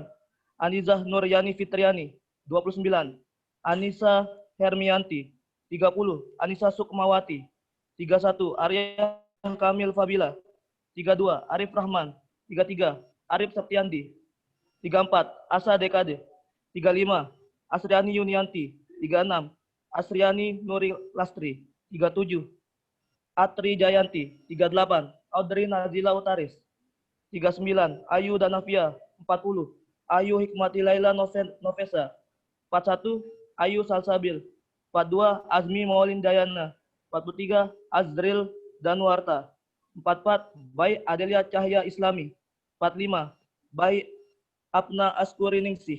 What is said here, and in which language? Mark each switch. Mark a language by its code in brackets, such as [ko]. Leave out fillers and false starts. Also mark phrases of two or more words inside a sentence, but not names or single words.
[id] Anizah Nuryani Fitriani. 29. Anissa Hermianti. 30. Anissa Sukmawati. 31. Arya Kamil Fabila. 32. Arif Rahman. 33. Arif Septiandi. 34. Asa Dekade. 35. Asriani Yunianti. 36. Asriani Nuri Lastri. 37. Atri Jayanti. 38. Audrey Nazila Utaris. 39. Ayu Danavia. 40. Ayu Hikmati Laila Novesa. 41. Ayu Salsabil. 42. Azmi Maulin Dayana. 43. Azril Danwarta. 44. Baik Adelia Cahya Islami. 45. Baik Apna Askuriningsih.